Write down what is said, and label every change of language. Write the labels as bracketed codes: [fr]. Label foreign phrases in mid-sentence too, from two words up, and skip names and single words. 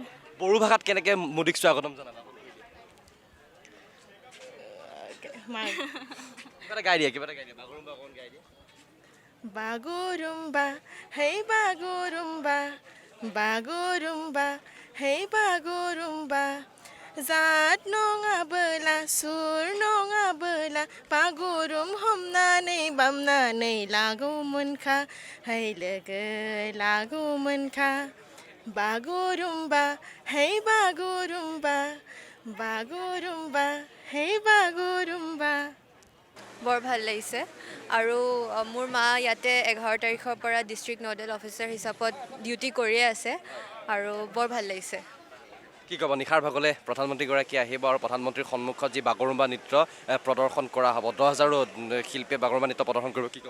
[as] বড়ো ভাষাত কেনেকৈ মোদীক স্বাগতম জনাবা? কিবা এটা গাই দিয়া, বাগৰুম্বা অকণ গাই দিয়া। [brx] বাগৰুম্বা হেই বাগৰুম্বা, বাগৰুম্বা হেই বাগरुम्बा, जात नङाबोला सुर नङाबोला बागुरुम हमनानै बामनानै लागौमोनखा, है लोगो लागौमोनखा। बागुरुम्बा है बागुरुम्बा, बागुरुम्बा है बागुरुम्बा। [as] বৰ ভাল লাগিছে আৰু মোৰ মা ইয়াতে 11 তাৰিখৰ পৰা [en] District Nodal Officer [as] হিচাপত ডিউটি কৰিয়ে আছে আৰু বৰ ভাল লাগিছে। কি ক'ব, নিশাৰ ভাগলৈ প্ৰধানমন্ত্ৰীগৰাকী আহিব আৰু প্ৰধানমন্ত্ৰীৰ সন্মুখত যি বাগৰুম্বা নৃত্য প্ৰদৰ্শন কৰা হ'ব, 10,000ৰো শিল্পীয়ে বাগৰুম্বা নৃত্য প্ৰদৰ্শন কৰিব, কি ক'ব?